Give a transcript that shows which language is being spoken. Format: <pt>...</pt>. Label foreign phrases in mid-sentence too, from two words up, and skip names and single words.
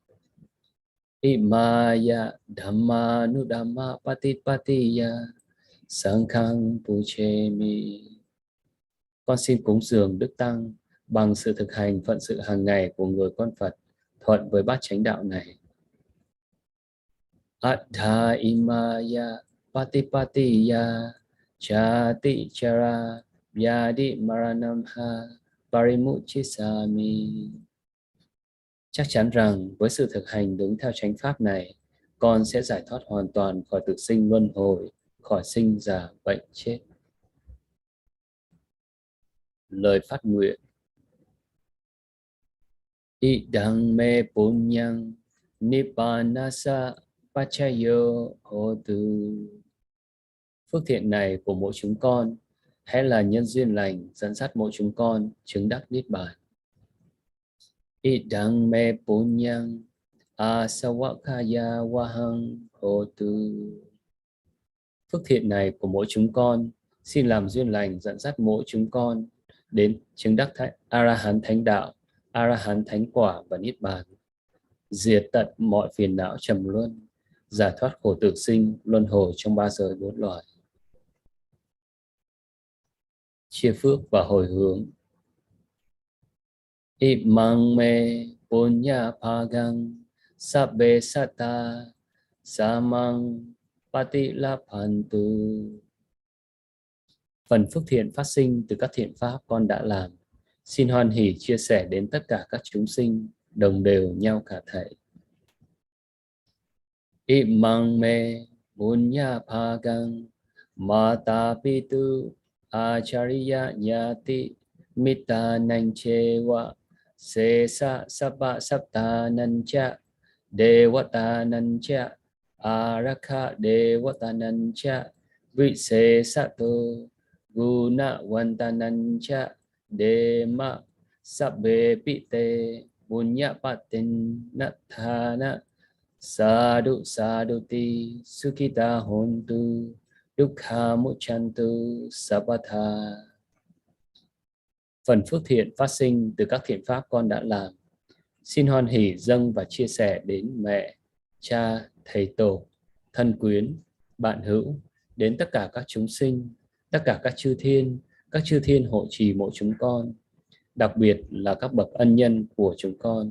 <pi>Imaya Dhamma Nudhamma Patipatiya Sanghang Puchemi.</pi> <vi>Con xin cúng dường Đức Tăng bằng sự thực hành phận sự hàng ngày của người con Phật thuận với bát chánh đạo này.</vi> <pi>Attha imaya patipatiya chati chara Yadi Maranamha Parimuchisami.</pi> <vi>Chắc chắn rằng với sự thực hành đúng theo chánh pháp này, con sẽ giải thoát hoàn toàn khỏi tử sinh luân hồi, khỏi sinh già bệnh chết. Lời phát nguyện.</vi> <pi>Idang me punyang nippanasa pachayo hotu.</pi> <vi>Phước thiện này của mỗi chúng con hãy là nhân duyên lành dẫn dắt mỗi chúng con chứng đắc niết bàn.</vi> <pi>Idang me punyang asawakaya wahang hotu.</pi> <vi>Phước thiện này của mỗi chúng con xin làm duyên lành dẫn dắt mỗi chúng con đến chứng đắc A-ra-hán thánh đạo, A-ra-hán thánh quả và niết bàn, diệt tận mọi phiền não trầm luân, giải thoát khổ tử sinh luân hồi trong ba giới bốn loài. Chia phước và hồi hướng.</vi> <pi>Imang me punya pagang sabbe satta samang patilapantu.</pi> <vi>Phần phước thiện phát sinh từ các thiện pháp con đã làm, xin hoan hỷ chia sẻ đến tất cả các chúng sinh, đồng đều nhau cả thảy.</vi> <pi>Imang me punya pagang mata pitu acharya nyati mita nanchewa sesa sabba sabta nancha devata nancha araka devata nancha visesato guna vantanancha dema sabbe pite punya patin nathana sadhu sadhuti sukhita hontu dukkha muchantu sappatha.</pi> <vi>Phần phước thiện phát sinh từ các thiện pháp con đã làm, xin hoan hỷ dâng và chia sẻ đến mẹ, cha, thầy tổ, thân quyến, bạn hữu, đến tất cả các chúng sinh, tất cả các chư thiên hộ trì mỗi chúng con, đặc biệt là các bậc ân nhân của chúng con.</vi>